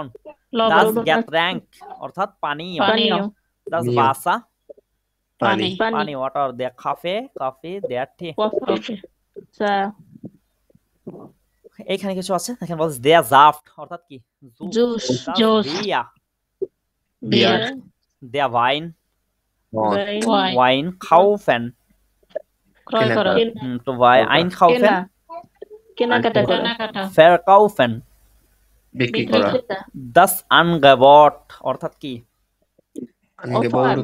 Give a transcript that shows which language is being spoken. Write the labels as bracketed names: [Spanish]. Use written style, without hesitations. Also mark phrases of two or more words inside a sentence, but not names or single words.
[Bangla] লবণ, [German] das [Bangla] লবণ। Getränk অর্থাৎ পানীয়, পানীয়, [German] das [Bangla] পানীয়। [German] Wasser, [Bangla] পানি, পানি, পানি ওয়াটার, [German] der Kaffee, der Tee। [Bangla] কফি, চা, এইখানে কিছু আছে, এখানে বলছে [German] der Saft [Bangla] অর্থাৎ কি জুস, [German] das [Bangla] জুস, [German] Bier, [Bangla] বিয়ার, [German] der Wein, [Bangla] মদ, ওয়াইন, [German] Wein kaufen, [Bangla] ক্রয় করা, তো einkaufen, কেনা, কেনাকাটা করা, কেনাকাটা, [German] verkaufen, [Bangla] বিক্রি করা, বিক্রেতা, [German] das Angebot [Bangla] অর্থাৎ কি আনগেবট,